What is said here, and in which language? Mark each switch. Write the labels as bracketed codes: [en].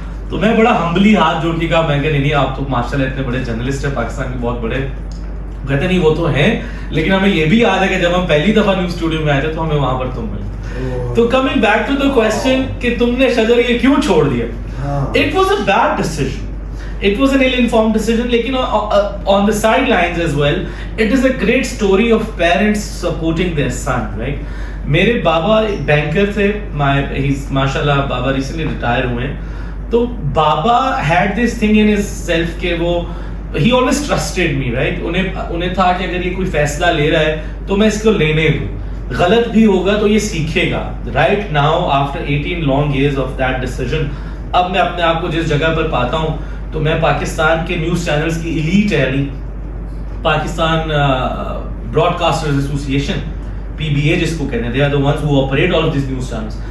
[ur] تو میں بڑا ہمبلی ہاتھ جوڑ کے کہا, میں کہ نہیں آپ تو ماشاءاللہ اتنے بڑے جرنلسٹ ہیں پاکستان کے, بہت بڑے. کہتے نہیں وہ تو ہیں, لیکن ہمیں یہ بھی یاد ہے کہ جب ہم پہلی دفعہ نیوز اسٹوڈیو میں آئے تھے تو ہمیں وہاں پر تم ملے. [en] تو coming back to the question [ur] کہ تم نے شجر یہ کیوں چھوڑ دیا, [en] it was a bad decision. It was an ill-informed decision, لیکن on the sidelines as well, it is a great story of parents supporting their son, right? [ur] میرے بابا بینکر تھے, ماشاءاللہ بابا ریسنٹلی ریٹائر ہوئے ہیں. [en] تو بابا had this thing in his self کہ وہ he always trusted me, right? [ur] انہیں تھا کہ اگر یہ کوئی فیصلہ لے رہا ہے تو میں اس کو لینے دوں, غلط بھی ہوگا تو یہ سیکھے گا. [en] Right now, after 18 long years of that decision, [ur] اب میں اپنے آپ کو جس جگہ پر پاتا ہوں تو میں پاکستان کے نیوز چینلز کی ایلیٹ ہے, Pakistan Broad casters association PBA جس کو کہتے ہیں, [en] they are the ones who operate all of these news channels.